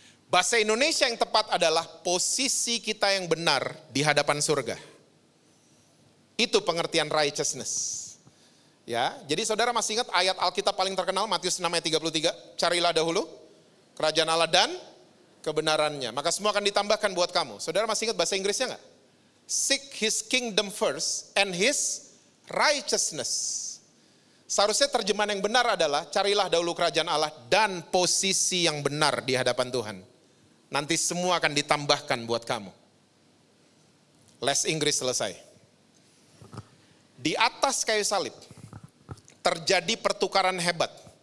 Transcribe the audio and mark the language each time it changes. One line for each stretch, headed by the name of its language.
Indonesian: Bahasa Indonesia yang tepat adalah posisi kita yang benar di hadapan surga. Itu pengertian righteousness. Ya, jadi saudara masih ingat ayat Alkitab paling terkenal Matius 6 ayat 33, carilah dahulu kerajaan Allah dan kebenarannya, maka semua akan ditambahkan buat kamu. Saudara masih ingat bahasa Inggrisnya enggak?
English: Seek his kingdom first and his righteousness.
Indonesian: Seharusnya terjemahan yang benar adalah carilah dahulu kerajaan Allah dan posisi yang benar di hadapan Tuhan. Nanti semua akan ditambahkan buat kamu. Les Inggris selesai. Di atas kayu salib terjadi pertukaran hebat.